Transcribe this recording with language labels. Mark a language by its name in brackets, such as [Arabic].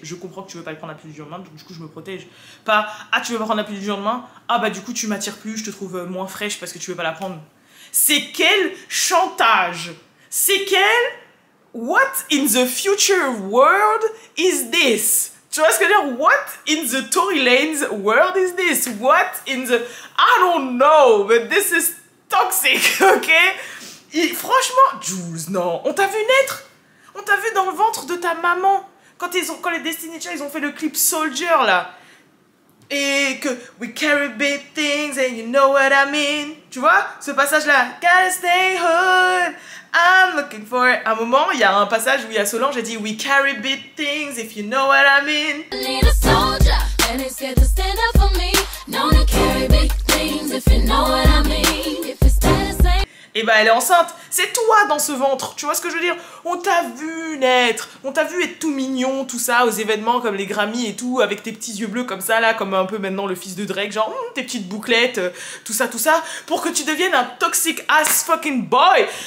[French] Je comprends que tu veux pas prendre la pilule du lendemain, donc du coup, je me protège. Pas, ah, tu veux pas prendre la pilule du lendemain, ah bah du coup, tu m'attires plus, je te trouve moins fraîche parce que tu veux pas la prendre. C'est quel chantage? C'est quel [English] what in the future world is this? [French] Tu vois ce que je veux dire? [English] What in the Tory Lane's world is this? What in the... I don't know, but this is toxic, ok? [French] Franchement, Jules, non. On t'a vu naître? On t'a vu dans le ventre de ta maman. Quand les Destiny Child, ils ont fait le clip Soldier, là. Et que [English] we carry big things and you know what I mean. [French] Tu vois, ce passage-là. [English] Gotta stay hood, I'm looking for it. [French] À un moment, il y a un passage où il y a Solange, elle dit [English] we carry big things if you know what I mean. I need a soldier, and it's scared to stand up for me. Known to carry big things if you know what I mean. If it's that same. [French] Et bah elle est enceinte, c'est toi dans ce ventre, tu vois ce que je veux dire? On t'a vu naître, on t'a vu être tout mignon, tout ça, aux événements comme les Grammys et tout, avec tes petits yeux bleus comme ça là, comme un peu maintenant le fils de Drake, genre tes petites bouclettes, tout ça, pour que tu deviennes un [English] toxic ass fucking boy.